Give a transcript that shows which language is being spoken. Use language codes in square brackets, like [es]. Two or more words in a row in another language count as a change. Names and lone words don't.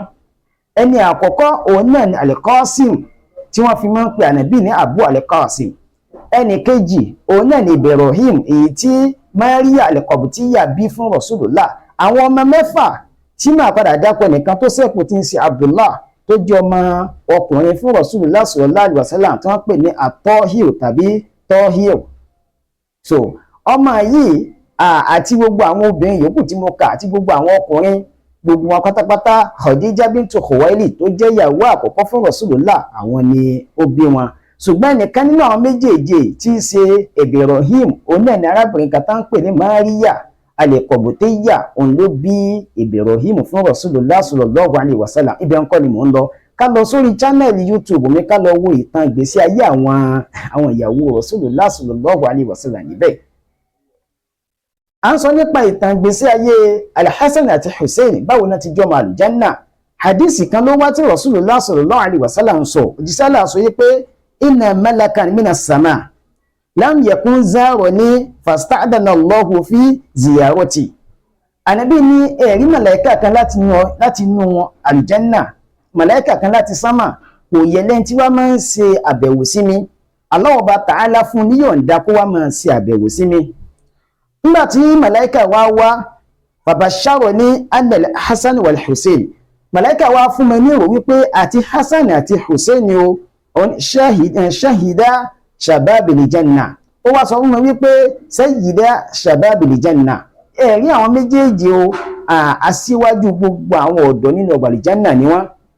[yo] Ẹni àkọ́kọ́ òun náà ni Al-Qasim, tí wọ́n fi máa ń pe ànábì ní Abu Al-Qasim. Ẹni kejì òun náà ni Ibrahim, èyí tí Maria Al-Qibtiyya bí fún Rasulullah. Àwọn ọmọ mẹ́fà tí máa padà dápọ̀ nìkan tó ṣẹ́kù tí ń ṣe Abdullah, tó jẹ́ ọmọ ọkùnrin fún Rasulullah [ar] صلى الله عليه وسلم, [yo] tí wọ́n pè ní At-Tahir tàbí Tahir. So ọmọ yìí àti gbogbo àwọn obìnrin yòókù tí mo kà àti gbogbo àwọn ọkùnrin, gbogbo wọn pátápátá, Khadija bintu Khuwailid tó jẹ́ ìyàwó àkọ́kọ́ fún Rasulullah, àwọn ni ó bí wọn. Ṣùgbọ́n ẹnìkan nínú àwọn méjèèjì tí í ṣe Ibrahim, òun náà ni arábìnrin kan tá ń pè ní Maria Al-Qibtiyya, òun ló bí Ibrahim fún Rasulullah [ar] صلى الله عليه وسلم. [yo] Ibẹ̀ ńkọ́ ni mò ń lọ. Ká lọ sórí channel YouTube mi, ká lọ wo ìtàn ìgbésí ayé àwọn ìyàwó Rasulullah [ar] صلى الله عليه وسلم [yo] níbẹ̀. À ń sọ nípa ìtàn ìgbésí ayé Al-Hasan àti Hussein, báwo náà ti jọmọ àlùjánnà. Hadisi kan ló wá tí Rasulullah [ar] صلى الله عليه وسلم [yo] sọ, òjíṣẹ́ Allah sọ yí pé [ar] إن ملكا من السماء لم يكن زارني فاستأذن الله في زيارتي. [yo] Ànábì ní ẹ̀rí màláíkà kan láti inú àlùjánnà, màláíkà kan láti sámà, kò yẹ lẹ́yìn tí wá máa ń ṣe àbẹ̀wò sí mi. Allah Ọba Ta'ala fún níyọ̀ǹda kó wá máa ṣe àbẹ̀wò sí mi. Nígbà tí màláíkà wá [ar] فبشرني أن الحسن والحسين, [yo] màláíkà wá fún mi ní ìrò wípé àti Hasan àti Hussein ni ó ṣahida [ar] شباب الجنة. [yo] Ó wá sọ fún mi wípé [ar] سيدا شباب الجنة, [yo] ẹ̀rí àwọn méjèèjì o, aṣíwájú gbogbo àwọn ọ̀dọ́ nínú ọgbà àlùjánnà ni wọ́n.